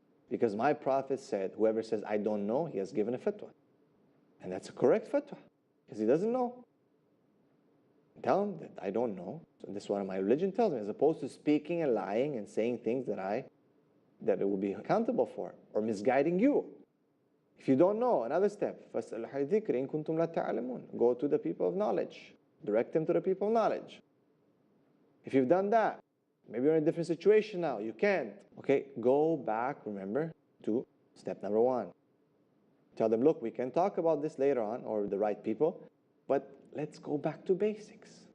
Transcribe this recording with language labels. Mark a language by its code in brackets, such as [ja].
[en] Because my Prophet said, whoever says, I don't know, he has given a fatwa. And that's a correct fatwa, because he doesn't know. Tell him that I don't know. So this is what my religion tells me, as opposed to speaking and lying and saying things that it will be accountable for, or misguiding you. If you don't know, another step, [ar] فَاسْأَلُوا أَهْلَ الذِّكْرِ إِن كُنتُمْ لَا تَعْلَمُونَ. [en] Go to the people of knowledge. Direct them to the people of knowledge. If you've done that, maybe you're in a different situation now, you can't. Okay, go back, remember, to step number 1. Tell them, look, we can talk about this later on, or the right people, but let's go back to basics.